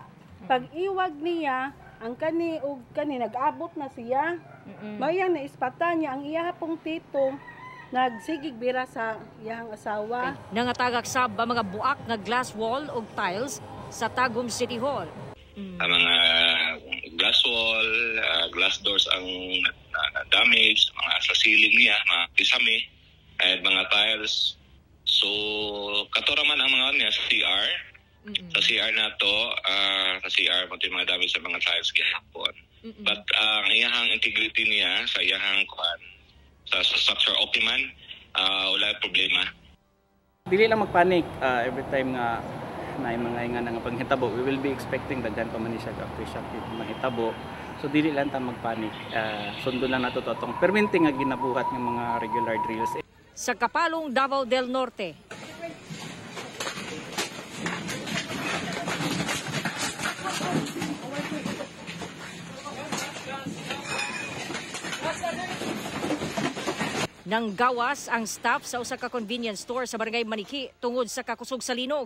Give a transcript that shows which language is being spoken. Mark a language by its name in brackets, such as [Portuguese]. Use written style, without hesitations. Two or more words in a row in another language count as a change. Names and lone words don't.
[Cebuano] Pag iwag niya ang kani ug kani nag-abot na siya. Mayang naispatan niya ang iya pong tito. Nagsigig bira sa iyang asawa. Okay. Nangatagak sab ba mga buak nga [English] glass wall [Cebuano] o tiles sa Tagum City Hall. Ang mga [English] glass wall, glass doors [Cebuano] ang damage, mga sa ceiling niya, mga pisami, at mga tiles. So, katora man ang mga niya sa CR. Sa CR na to, sa CR, pati mga damage sa mga tiles gihapon. But ang iyahang integrity niya sa iyahang sa structure okay man, wala problema. Dili lang magpanik [English] every time [Cebuano] nga na mga ingan nga panghitabo. [English] We will be expecting [Cebuano] daghan pa man siya aftershock mahitabo. So dili lang ta magpanik. Sundo lang nato totong permanente nga ginabuhat ng mga [English] regular drills. [Cebuano] Sa Kapalong, Davao del Norte, nang gawas ang staff sa usa ka convenience store sa Barangay Maniki tungod sa kakusog sa linog.